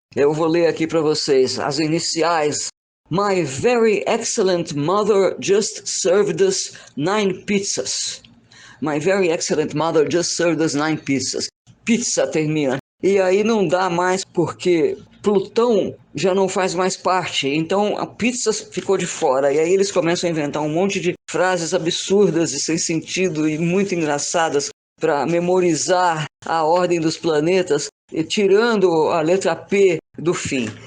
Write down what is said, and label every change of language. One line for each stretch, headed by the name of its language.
Portuguese: Eu vou ler aqui para vocês as iniciais.
English: My very excellent mother just served us 9 pizzas. My very excellent mother just served us 9 pizzas.
Portuguese: Pizza termina. E aí não dá mais porque Plutão já não faz mais parte, então a pizza ficou de fora. E aí eles começam a inventar um monte de frases absurdas e sem sentido e muito engraçadas para memorizar a ordem dos planetas, tirando a letra P do fim.